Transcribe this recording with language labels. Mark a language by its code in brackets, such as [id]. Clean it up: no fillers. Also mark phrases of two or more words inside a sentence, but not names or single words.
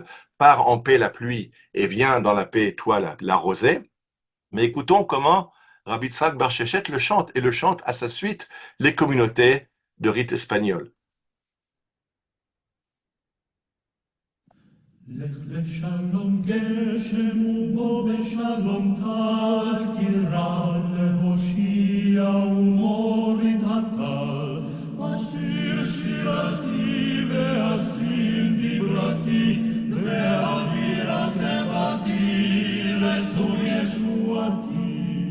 [fr] Part en paix la pluie et vient dans la paix toi la rosée. Mais écoutons comment Rabbi Yitzhak Bar Sheshet le chante et le chante à sa suite les communautés de rite espagnol. [he] לך לשלום גשם ובוא בשלום טל, כי רע להושיע ומוריד הטל. אשיר שירתי ואשים דיברתי, ואביר שמחתי לצור ישועתי.